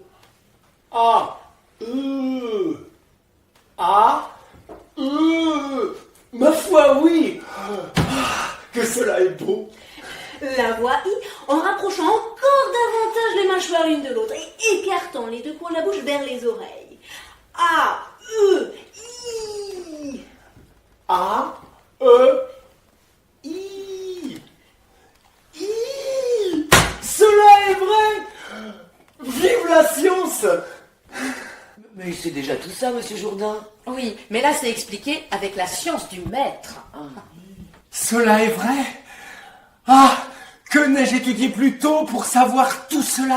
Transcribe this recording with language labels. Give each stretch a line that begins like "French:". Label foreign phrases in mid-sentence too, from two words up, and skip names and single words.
French: Ah! Ah! Ma foi, oui! Ah, que cela est beau! La voix I en rapprochant encore davantage les mâchoires l'une de l'autre et écartant les 2 coins de la bouche vers les oreilles. A. E. I. A, E, I. I. Cela est vrai! Vive la science! Mais c'est déjà tout ça, monsieur Jourdain. Oui, mais là c'est expliqué avec la science du maître. Cela est vrai? Ah! Que n'ai-je étudié plus tôt pour savoir tout cela?